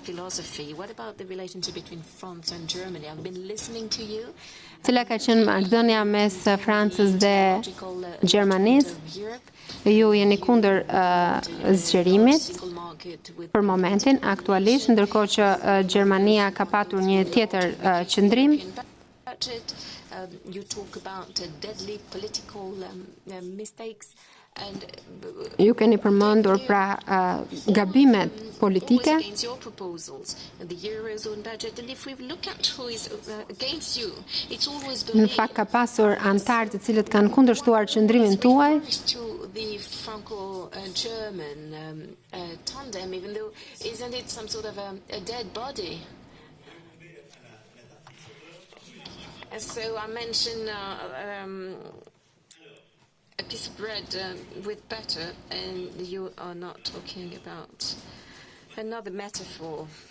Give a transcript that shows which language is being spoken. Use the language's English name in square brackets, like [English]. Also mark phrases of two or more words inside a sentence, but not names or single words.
[Albanian] Cila ka qenë marrëdhënia mes Francës dhe Gjermanisë? Ju jeni kundër zgjerimit për momentin aktualisht, ndërkohë që Gjermania ka patur një tjetër qëndrim. [English] You talk about deadly political mistakes and [Albanian] ju keni përmendur gabimet politike. [English] Your proposals, the Eurozone budget, and if we look at who is against you, it's always been. [Albanian] Në fakt ka pasur antarë të cilët kanë kundërshtuar qëndrimin tuaj. [English] To the Franco-German tandem, even though isn't it some sort of a dead body? So I mentioned a piece of bread with butter, and you are not talking about another metaphor.